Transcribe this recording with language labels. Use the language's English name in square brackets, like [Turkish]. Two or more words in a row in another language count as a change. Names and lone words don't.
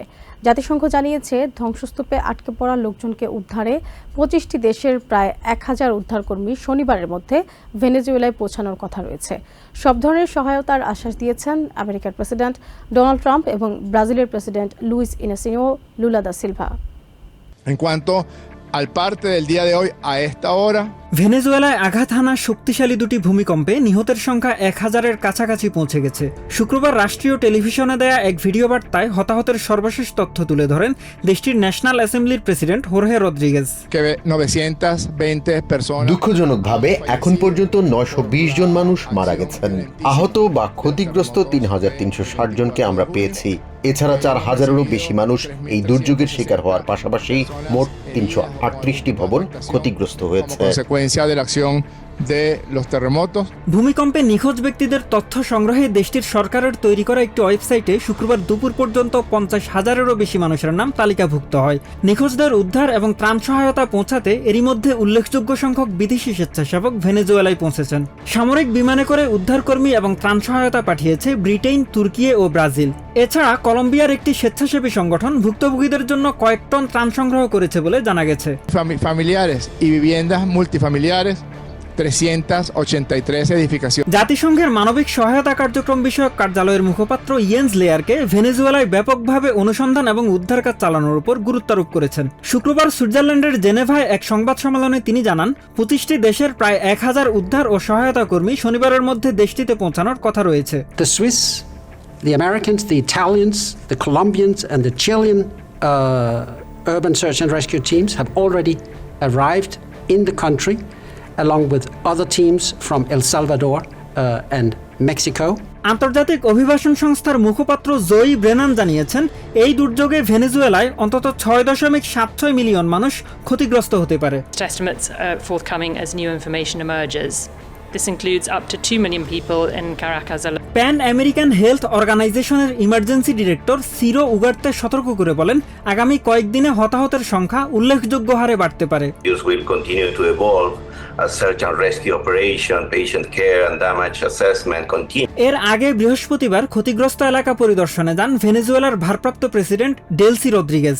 [Bangla] জাতিসংঘ জানিয়েছে ধ্বংসস্তূপে আটকে পড়া লোকজনকে উদ্ধারে ২৫টি দেশের প্রায় ১,০০০ উদ্ধারকর্মী শনিবারের মধ্যে ভেনেজুয়েলায় পৌঁছানোর কথা রয়েছে। সব ধরনের সহায়তার আশ্বাস দিয়েছেন আমেরিকার প্রেসিডেন্ট ডোনাল্ড ট্রাম্প এবং ব্রাজিলের প্রেসিডেন্ট লুইস ইনাসিও লুলা দা সিলভা। [Spanish] En cuanto al parte del día de hoy, a esta hora, [Bangla] ভেনেজুয়েলায় আঘাত হানা শক্তিশালী দুটি ভূমিকম্পে নিহতের সংখ্যা ১,০০০-এর কাছাকাছি পৌঁছে গেছে। শুক্রবার রাষ্ট্রীয় টেলিভিশনে দেয়া এক ভিডিও বার্তায় হতাহতের সর্বশেষ তথ্য তুলে ধরেন দেশটির ন্যাশনাল অ্যাসেম্বলির প্রেসিডেন্ট হোর্হে রদ্রিগেজ। [Spanish] que 920 personas. [Bangla] দুঃখজনকভাবে এখন পর্যন্ত ৯২০ জন মানুষ মারা গেছেন। আহত বা ক্ষতিগ্রস্ত ৩,৩৬০ জনকে আমরা পেয়েছি। এছাড়া ৪,০০০-এরও বেশি মানুষ এই দুর্যোগের শিকার হওয়ার পাশাপাশি মোট ৩৩৮টি ভবন ক্ষতিগ্রস্ত হয়েছে। [Spanish] Consecuencia de la acción de los terremotos. [Bangla] ভূমিকম্পে নিখোঁজ ব্যক্তিদের তথ্য সংগ্রহে দেশটির সরকারের তৈরি করা একটি ওয়েবসাইটে শুক্রবার দুপুর পর্যন্ত ৫০,০০০-এরও বেশি মানুষের নাম তালিকাভুক্ত হয়। নিখোঁজদের উদ্ধার এবং ত্রাণ সহায়তা পৌঁছাতে এরই মধ্যে উল্লেখযোগ্য সংখ্যক বিদেশি স্বেচ্ছাসেবক ভেনেজুয়েলায় পৌঁছেছেন। সামরিক বিমানে করে উদ্ধারকর্মী এবং ত্রাণ সহায়তা পাঠিয়েছে ব্রিটেন, তুর্কি ও ব্রাজিল। এছাড়া কলম্বিয়ার একটি স্বেচ্ছাসেবী সংগঠন ভুক্তভোগীদের জন্য কয়েক টন ত্রাণ সংগ্রহ করেছে বলে জানা গেছে। [Spanish] Familiares y viviendas multifamiliares, 383 edificaciones. [Bangla] জাতিসংঘের মানবিক সহায়তা কার্যক্রম বিষয়ক কার্যালয়ের মুখপাত্র ইয়েন্স লেয়ারকে ভেনেজুয়েলায় ব্যাপকভাবে অনুসন্ধান এবং উদ্ধার কাজ চালানোর উপর গুরুত্বারোপ করেছেন। শুক্রবার সুইজারল্যান্ডের জেনেভায় এক সংবাদ সম্মেলনে তিনি জানান ২৫টি দেশের প্রায় ১,০০০ উদ্ধার ও সহায়তা কর্মী শনিবারের মধ্যে দেশটিতে পৌঁছানোর কথা রয়েছে। [English] The Swiss, the Americans, the Italians, the Colombians and the Chilean urban search and rescue teams have already arrived in the country, along with other teams from El Salvador and Mexico. [Bangla] আন্তর্জাতিক অভিবাসন সংস্থার মুখপাত্র জোই ব্রেনান জানিয়েছেন এই দুর্যোগে ভেনেজুয়েলায় অন্তত ৬.৭৬ মিলিয়ন মানুষ ক্ষতিগ্রস্ত হতে পারে। [English] Estimates are forthcoming as new information emerges. This includes up to 2 million people in Caracas alone. [Bangla] প্যান আমেরিকান হেলথ অর্গানাইজেশনের ইমার্জেন্সি ডিরেক্টর সিরো উগার্তে সতর্ক করে বলেন আগামী কয়েকদিনে হতাহতের সংখ্যা উল্লেখযোগ্য হারে বাড়তে পারে। [English] Will continue to evolve as search and rescue operation, patient care and damage assessment continue. [Bangla] এর আগে বৃহস্পতিবার ক্ষতিগ্রস্ত এলাকা পরিদর্শনে যান ভেনেজুয়েলার ভারপ্রাপ্ত প্রেসিডেন্ট ডেলসি রদ্রিগেজ।